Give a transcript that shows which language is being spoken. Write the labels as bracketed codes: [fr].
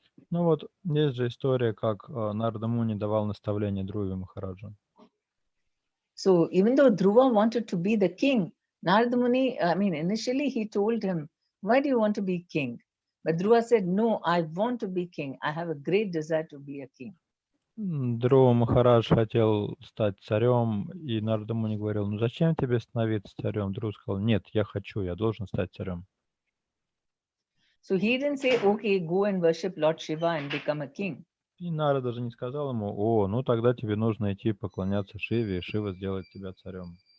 [ru] Ну вот, есть же история, как Нарада Муни давал наставление Dhruva Махараджу. [en] So even though Dhruva wanted to be the king, Narada Muni, initially he told him, why do you want to be king? But Dhruva said, no, I want to be king. I have a great desire to be a king. [ru] Dhruva Махарадж хотел стать царем, и Нарада Муни говорил, ну зачем тебе становиться царем? Dhruva сказал, нет, я хочу, я должен стать царем. [en] So he didn't say, okay, go and worship Lord Shiva and become a king. [ru] И Нара даже не сказал ему, ну тогда тебе нужно идти поклоняться Шиве, и Шива сделает тебя царем.